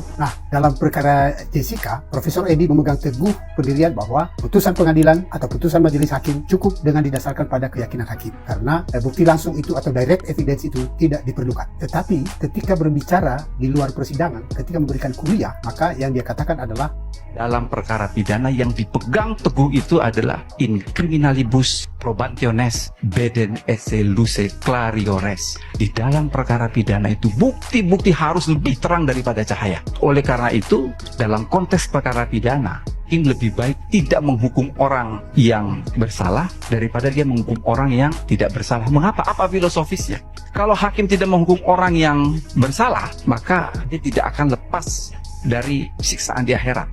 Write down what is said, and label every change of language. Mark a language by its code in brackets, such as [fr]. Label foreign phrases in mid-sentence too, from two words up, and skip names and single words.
[id] Nah, dalam perkara Jessica, Profesor Edi memegang teguh pendirian bahwa putusan pengadilan atau putusan majelis hakim cukup dengan didasarkan pada keyakinan hakim karena bukti langsung itu atau [en] direct evidence [id] itu tidak diperlukan. Tetapi ketika berbicara di luar persidangan, ketika memberikan kuliah, maka yang dia katakan adalah dalam perkara pidana yang dipegang teguh itu adalah [la] in criminalibus probationes beden esse luce clariores. [id] Di dalam perkara pidana itu bukti-bukti harus lebih terang daripada cahaya. Oleh karena itu, dalam konteks perkara pidana, hakim lebih baik tidak menghukum orang yang bersalah daripada dia menghukum orang yang tidak bersalah. Mengapa? Apa filosofisnya? Kalau hakim tidak menghukum orang yang bersalah, maka dia tidak akan lepas dari siksaan di akhirat.